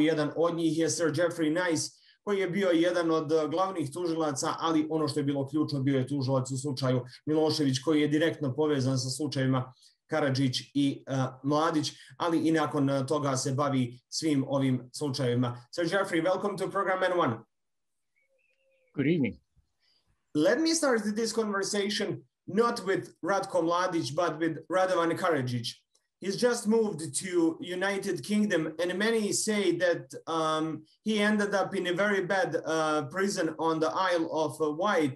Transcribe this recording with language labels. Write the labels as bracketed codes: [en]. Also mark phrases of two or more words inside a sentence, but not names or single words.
[bs] Jedan od njih je Sir Geoffrey Nice, koji je bio jedan od glavnih tužilaca, ali ono što je bilo ključno, bio je tužilac u slučaju Milošević, koji je direktno povezan sa slučajevima Karadžić i Mladić, ali i nakon toga se bavi svim ovim slučajevima. [en] Sir Geoffrey, welcome to program N1. Good evening. Let me start this conversation not with Ratku Mladić, but with Radovan Karadžić. He's just moved to United Kingdom, and many say that he ended up in a very bad prison on the Isle of Wight.